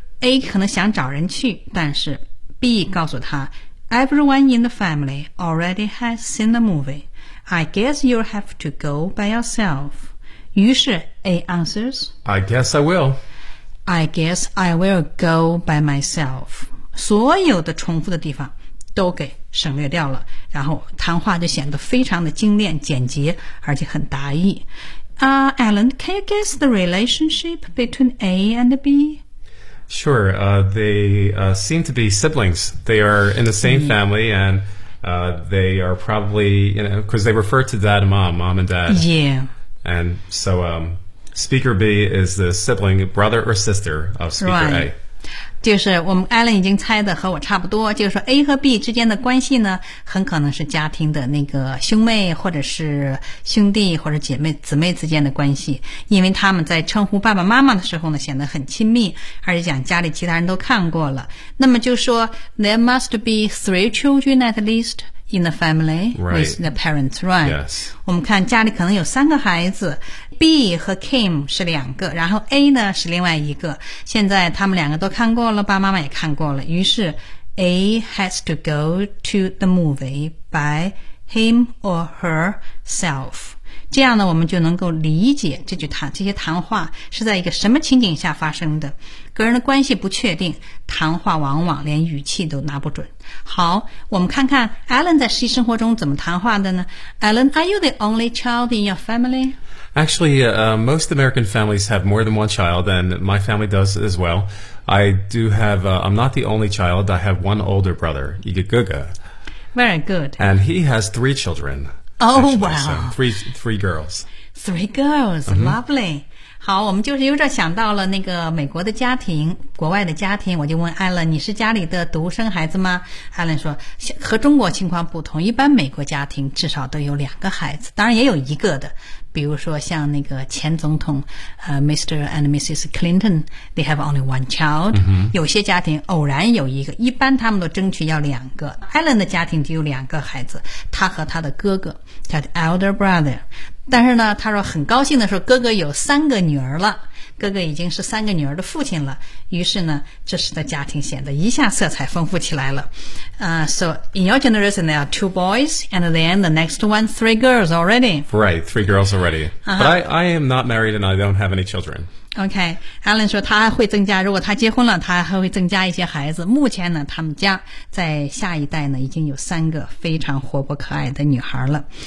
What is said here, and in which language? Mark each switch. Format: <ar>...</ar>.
<en>A</en> <zh>可能想找人去但是 B 告诉他</zh> <en>Everyone in the family already has seen the movie I guess you have to go by yourself</en> <zh>于是</zh> <en>A answers, I guess I will. I guess I will go by myself.</en> <zh>所有的重复的地方都给省略掉了然后谈话就显得非常的精炼简洁而且很达意。</zh> <en>Alan, can you guess the relationship between A and B? Sure, they seem to be siblings. They are in the same family and they are probably, you know, because they refer to dad and mom and dad. Yeah. And so, Speaker B is the sibling, brother or sister of Speaker right. A.</en> <zh>就是我们 Alan 已经猜的和我差不多，就是说 A 和 B 之间的关系呢，很可能是家庭的那个兄妹或者是兄弟或者姐妹姊妹之间的关系，因为他们在称呼爸爸妈妈的时候呢，显得很亲密，而且讲家里其他人都看过了。那么就说</zh> <en>There must be three children at least. In the family、 right. with the parents, right? Yes.</en> <zh>我们看家里可能有三个孩子 ，B B 和 Kim 是两个，然后 A 呢是另外一个。现在他们两个都看过了，爸爸妈妈也看过了，于是</zh> <en>A has to go to the movie by him or herself。</en> <zh>这样呢，我们就能够理解这句谈这些谈话是在一个什么情景下发生的。个人的关系不确定，谈话往往连语气都拿不准。好，我们看看 Alan 在实际生活中怎么谈话的呢？</zh> <en>Alan, are you the only child in your family? Actually, most American families have more than one child, and my family does as well. I do have, I'm not the only child. I have one older brother, Igaguga. Very good. And he has three children. Actually, three girls. Three girls,、mm-hmm. lovely.</en> <zh>好，我们就是有点想到了那个美国的家庭，国外的家庭。我就问 Alan, 你是家里的独生孩子吗？Alan 说，和中国情况不同，一般美国家庭至少都有两个孩子，当然也有一个的。比如说像那个前总统、Mr.</zh> <en>and Mrs. Clinton, they have only one child.、 Mm-hmm.</en> <zh>有些家庭偶然有一个，一般他们都争取要两个。 Alan 的家庭就有两个孩子，他和他的哥哥叫</zh> <en>elder brother。</en> <zh>但是呢，他说很高兴的说哥哥有三个女儿了，哥哥已经是三个女儿的父亲了。于是呢，这时的家庭显得一下色彩丰富起来了。</zh> <en>So in your generation there are two boys, and then the next one three girls already. Right, three girls already. But I am not married, and I don't have any children.</en> <zh>Okay, Alan 说他会增加，如果他结婚了，他还会增加一些孩子。目前呢，他们家在下一代呢已经有三个非常活泼可爱的女孩了。</zh>